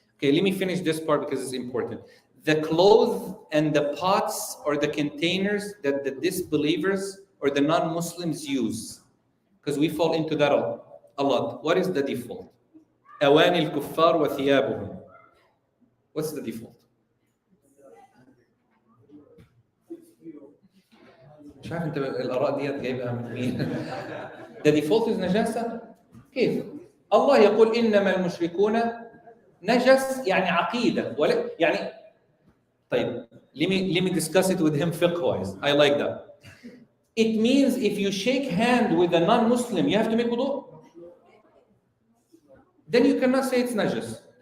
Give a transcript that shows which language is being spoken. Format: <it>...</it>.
<en>Okay, let me finish this part because it's important. The clothes and the pots or the containers that the disbelievers or the non-Muslims use, because we fall into that a lot. What is the default?</en> <ar>أواني الكفار وثيابهم.</ar> <en>What's the default?</en> <ar>مش عارف انت الآراء ديت جايبها من مين.</ar> <en>The default is نجاسة.</en> <ar>كيف؟ الله يقول إنما المشركون نجس يعني عقيدة ولا يعني طيب</ar> <en>let me discuss it with him fiqh wise. I like that. It means if you shake hand with a non-Muslim you have to make wudu. Then you cannot say it's najis.</en>